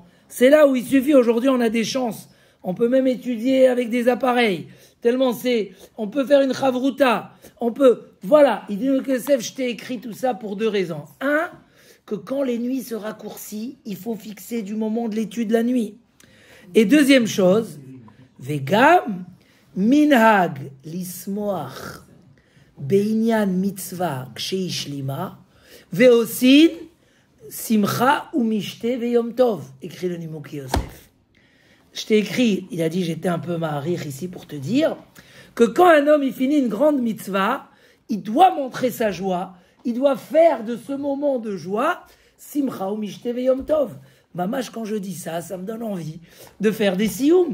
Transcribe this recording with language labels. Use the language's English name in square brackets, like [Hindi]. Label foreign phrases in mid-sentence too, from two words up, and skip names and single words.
[French] C'est là où il suffit, aujourd'hui, on a des chances. On peut même étudier avec des appareils. Tellement on peut faire une chavruta. Voilà. Il dit que je t'ai écrit tout ça pour deux raisons. Un, que quand les nuits se raccourcissent, il faut fixer du moment de l'étude la nuit. Et deuxième chose, [Hebrew] וגם מנהג לשמוח בעניין מצווה כשהשלימה ועושין שמחה או משתה ויום טוב. [French] Écrit le Nimouké Yosef. Je t'ai écrit, il a dit, j'étais un peu maharich ici pour te dire que quand un homme il finit une grande mitzvah, il doit montrer sa joie, il doit faire de ce moment de joie Simcha ou [Hebrew] משתה יום טוב. [French] Mamash, quand je dis ça, ça me donne envie de faire des sioum.